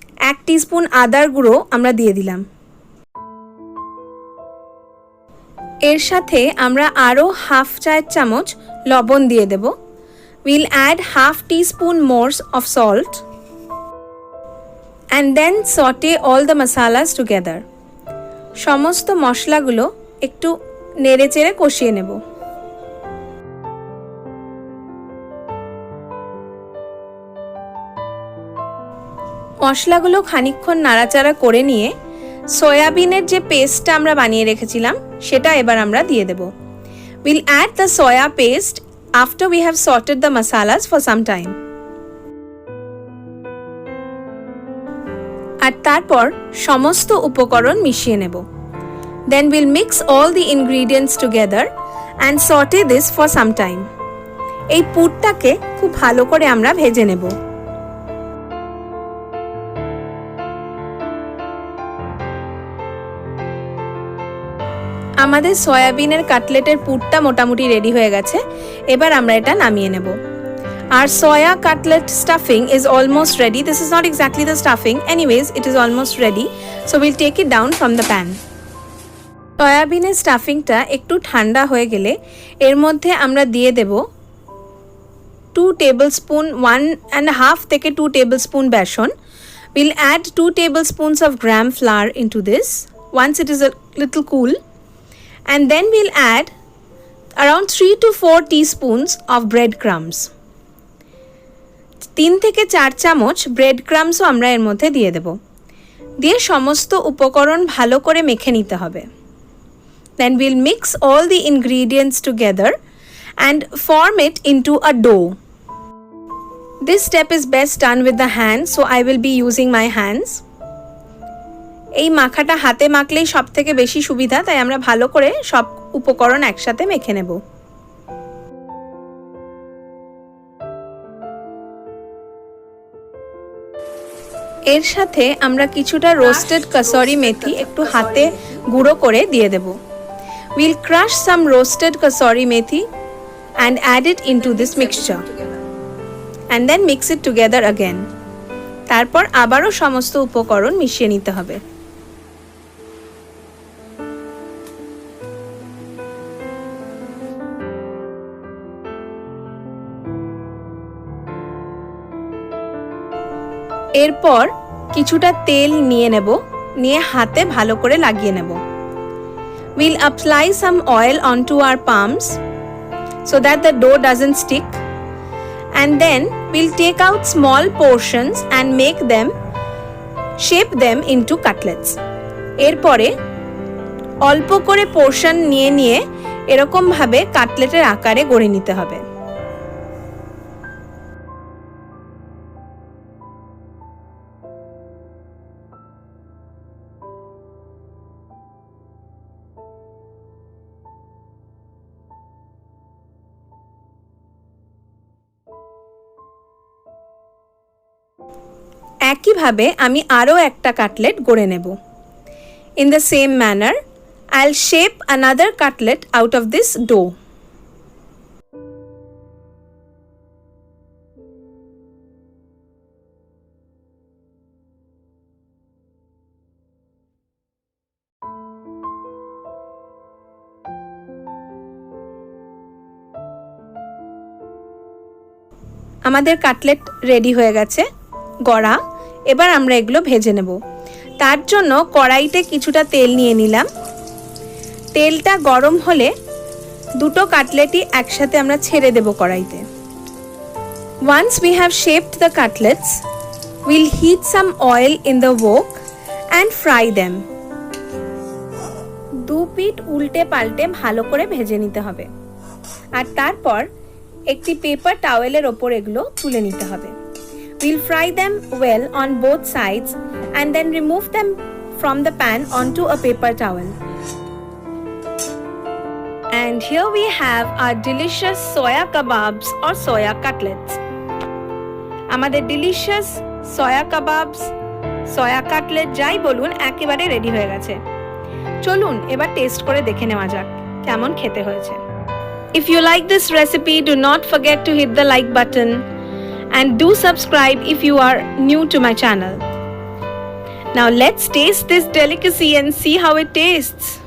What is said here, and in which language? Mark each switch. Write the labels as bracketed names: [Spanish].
[Bangla] 1 teaspoon আদার গুঁড়ো আমরা দিয়ে দিলাম। এর সাথে আমরা আরও হাফ চায়ের চামচ লবণ দিয়ে দেব। [English] We'll add half teaspoon more of salt and then saute all the masalas together. [Bangla] সমস্ত মশলাগুলো একটু নেড়েচেড়ে কষিয়ে নেব। মশলাগুলো খানিকক্ষণ নাড়াচাড়া করে নিয়ে সয়াবিনের যে পেস্টটা আমরা বানিয়ে রেখেছিলাম সেটা এবার আমরা দিয়ে দেব। [English] We'll add the soya paste after we have sauteed the masalas for some time. [Bangla] আর তারপর সমস্ত উপকরণ মিশিয়ে নেব। [English] Then we'll mix all the ingredients together and saute this for some time. [Bangla] এই পুরটাকে খুব ভালো করে আমরা ভেজে নেব। আমাদের সয়াবিনের কাটলেটের পুরটা মোটামুটি রেডি হয়ে গেছে। এবার আমরা এটা নামিয়ে নেব। [English] Our soya cutlet stuffing is almost ready. This is not exactly the stuffing. Anyways, it is almost ready. So we'll take it down from the pan. [Bangla] সয়াবিনের স্টাফিংটা একটু ঠান্ডা হয়ে গেলে এর মধ্যে আমরা দিয়ে দেব 2 tablespoon 1.5 থেকে 2 tablespoon besan. [English] We'll add 2 tablespoons of gram flour into this once it is a little cool, and then we'll add around 3 to 4 teaspoons of breadcrumbs. [Bangla] 3 থেকে 4 চামচ ব্রেড ক্রাম্বসও আমরা এর মধ্যে দিয়ে দেব. দিয়ে সমস্ত উপকরণ ভালো করে মেখে নিতে হবে. [English] Then we'll mix all the ingredients together and form it into a dough. This step is best done with the hands, so I will be using my hands. [Bangla] এই মাখাটা হাতে মাখলেই সবথেকে বেশি সুবিধা, তাই আমরা ভালো করে সব উপকরণ একসাথে মেখে নেব. এর সাথে আমরা কিছুটা রোস্টেড কাসুরি মেথি একটু হাতে গুঁড়ো করে দিয়ে দেব. [English] We'll crush some roasted kasuri methi and add it into this mixture and then mix it together again. [Bangla] তারপর আবারও সমস্ত উপকরণ মিশিয়ে নিতে হবে. এরপর কিছুটা তেল নিয়ে নেব, নিয়ে হাতে ভালো করে লাগিয়ে নেব. [English] We'll apply some oil onto our palms so that the dough doesn't stick, and then we'll take out small portions and shape them into cutlets. [Bangla] এরপরে অল্প করে পোর্শন নিয়ে এরকম ভাবে কাটলেটের আকারে গড়ে নিতে হবে. একইভাবে আমি আরও একটা কাটলেট গড়ে নেব. [English] In the same manner, I'll shape another cutlet out of this dough. [Bangla] আমাদের কাটলেট রেডি হয়ে গেছে গড়া. এবার আমরা এগুলো ভেজে নেব. তার জন্য কড়াইতে কিছুটা তেল নিয়ে নিলাম. তেলটা গরম হলে দুটো কাটলেটই একসাথে আমরা ছেড়ে দেব কড়াইতে. [English] Once we have shaped the cutlets, we'll heat some oil in the wok and fry them. [Bangla] দু পিঠ উল্টে পাল্টে ভালো করে ভেজে নিতে হবে. আর তারপর একটি পেপার টাওয়েলের ওপর এগুলো তুলে নিতে হবে. [English] We'll fry them well on both sides and then remove them from the pan onto a paper towel. And here we have our delicious soya kebabs or soya cutlets. [Bangla] আমাদের [English] delicious soya kebabs, soya cutlet [Bangla] যাই বলুন একেবারে ready হয়ে গেছে. চলুন এবার test করে দেখে নেওয়া যাক কেমন খেতে হয়েছে. [English] If you like this recipe, do not forget to hit the like button. And do subscribe if you are new to my channel. Now let's taste this delicacy and see how it tastes.